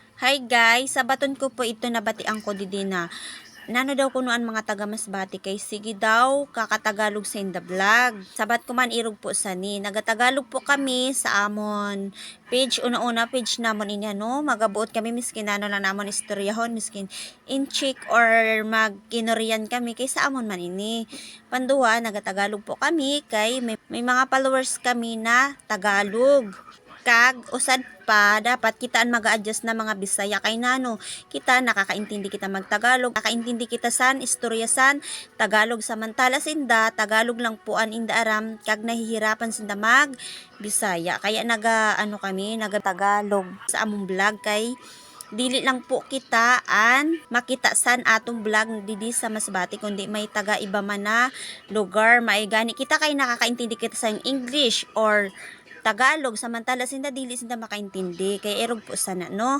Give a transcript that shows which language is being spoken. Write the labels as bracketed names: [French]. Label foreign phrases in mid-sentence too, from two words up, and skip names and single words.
[English] Hi guys, [Masbatenyo] sabaton ko po ito nabatian ko didi na. Nano daw kunuan mga taga Masbati kay sige daw kakatagalog sa [English] in the vlog. [Masbatenyo] Sabat ko man irog po sa ni. Nagatagalog po kami sa amon page una-una page namon ini ano, magabuot kami miskin ano lang namon istoryahon miskin inchik or magkinorian kami kay sa amon man ini. Panduwa nagatagalog po kami kay may mga followers kami na Tagalog. Kag usad pa dapat kitaan mag-adjust na mga Bisaya kay nano kita nakakaintindi kita magtagalog, nakakaintindi kita san istorya san Tagalog, samantala sinda Tagalog lang puan inda aram kag nahihirapan sinda mag Bisaya kaya kami naga Tagalog sa among vlog kay dili lang po kita an makita san atong vlog didi sa Masbati kundi may taga iba man na lugar maigani kita kay nakakaintindi kita sa English or Tagalog, samantala sinda dili sinda makaintindi kay erog po sana no.